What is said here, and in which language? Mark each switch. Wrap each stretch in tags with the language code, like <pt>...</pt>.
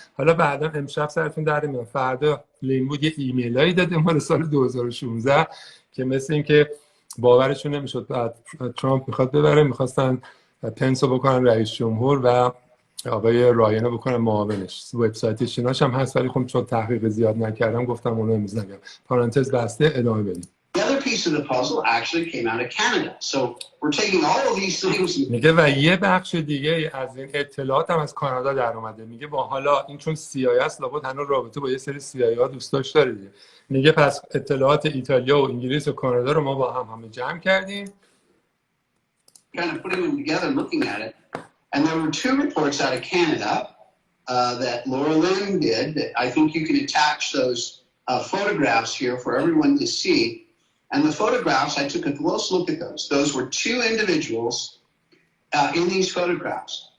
<fa>حالا بعدا امشب سرتون در میاد، فردا لینوود یه ایمیلایی داده مال سال 2016 که مثل این که باورشون نمیشد بعد ترامپ میخواد ببره، میخواستن پنسو بکنن رئیس جمهور و آقای رایانو بکنن معاونش. وبسایتش ایناش هم هست ولی خب چون تحقیق زیاد نکردم گفتم اونو امروز نگم. پرانتز بسته، ادامه بدیم.</fa> <en>The other piece of the puzzle actually came out of Canada. So we're taking all of these things.</en> <fa>میگه و یه بخش دیگه از این اطلاعات هم از کانادا در اومده. میگه با حالا این چون CIA است لابد هنوز رابطه با یه سری CIA ها دوستاش داره دیگه. میگه پس اطلاعات ایتالیا و انگلیس و کانادا رو ما با همه جمع کردیم.</fa> <en>Kind of putting them together, looking at it. And there were two reports out of Canada that Laura Lynn did. That I think you can attach those photographs here for everyone to see. And the photographs, I took a close look at those. Those were two individuals in these photographs.</en>